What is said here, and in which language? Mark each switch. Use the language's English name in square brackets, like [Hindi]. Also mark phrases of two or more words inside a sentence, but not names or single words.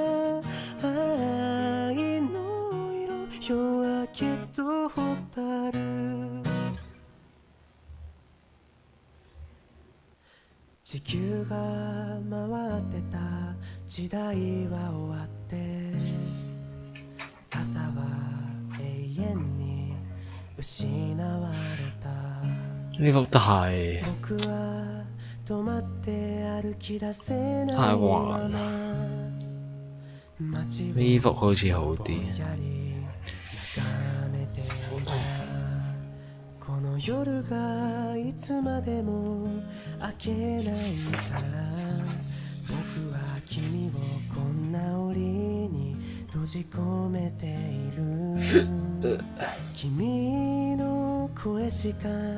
[Japanese] 愛の色夜明けと蛍地球が回ってた時代は終わって朝は永遠に失われた [Cantonese] 呢幅太 [Japanese] 僕は止まって歩き出せない [Cantonese] 太滑啦，呢幅好似好啲。 [Japanese] この夜がいつまでも明けないから僕は君をこんな檻に閉じ込めている君の声しか